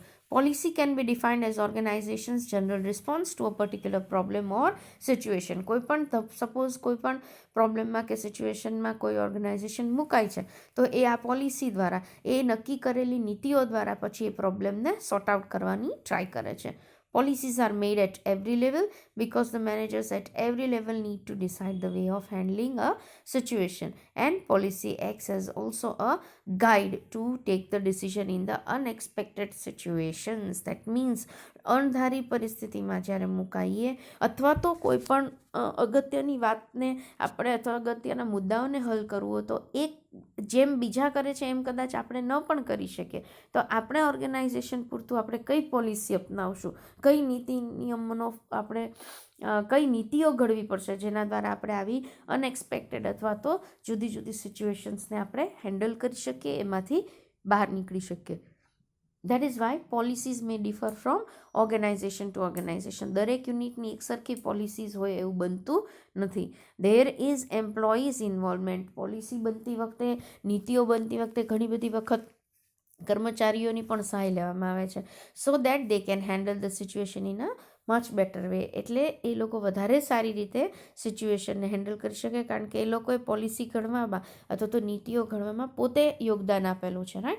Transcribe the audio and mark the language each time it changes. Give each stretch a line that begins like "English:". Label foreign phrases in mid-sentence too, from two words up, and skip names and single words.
English: Policy can be defined as organization's general response to a particular problem or situation.
Gujarati: કોઈ પણ સપોઝ કોઈ પણ પ્રોબ્લેમમાં કે સિચ્યુએશનમાં કોઈ ઓર્ગેનાઇઝેશન મુકાય છે તો એ આ પોલિસી દ્વારા, એ નક્કી કરેલી નીતિઓ દ્વારા પછી એ પ્રોબ્લેમને
English: sort out
Gujarati: કરવાની ટ્રાય કરે છે.
English: Policies are made at every level because the managers at every level need to decide the way of handling a situation, and policy acts as also a guide to take the decision in the unexpected situations. That means
Gujarati: અણધારી પરિસ્થિતિમાં જ્યારે મુકાઈએ અથવા તો કોઈ પણ અગત્યની વાતને આપણે અથવા અગત્યના મુદ્દાઓને હલ કરવું હોય તો એક જેમ બીજા કરે છે એમ કદાચ આપણે ન પણ કરી શકીએ, તો આપણે ઓર્ગેનાઇઝેશન પૂરતું આપણે કઈ પોલિસી અપનાવશું, કઈ નીતિ નિયમોનો આપણે કઈ નીતિઓ ઘડવી પડશે જેના દ્વારા આપણે આવી અનએક્સપેક્ટેડ અથવા તો જુદી જુદી સિચ્યુએશન્સને આપણે હેન્ડલ કરી શકીએ, એમાંથી બહાર નીકળી શકીએ.
English: That is why policies may differ from organization to organization.
Gujarati: દરેક યુનિટની એક સરખી પોલિસીઝ હોય એવું બનતું નથી.
English: There is employees involvement.
Gujarati: પોલિસી બનતી વખતે, નીતિઓ બનતી વખતે ઘણી બધી વખત કર્મચારીઓની પણ સહાય લેવામાં આવે છે
English: so that they can handle the situation in a much better way.
Gujarati: એટલે એ લોકો વધારે સારી રીતે સિચ્યુએશનને હેન્ડલ કરી શકે, કારણ કે એ લોકોએ પોલિસી ઘડવામાં અથવા તો નીતિઓ ઘડવામાં પોતે યોગદાન આપેલું છે, રાઈટ.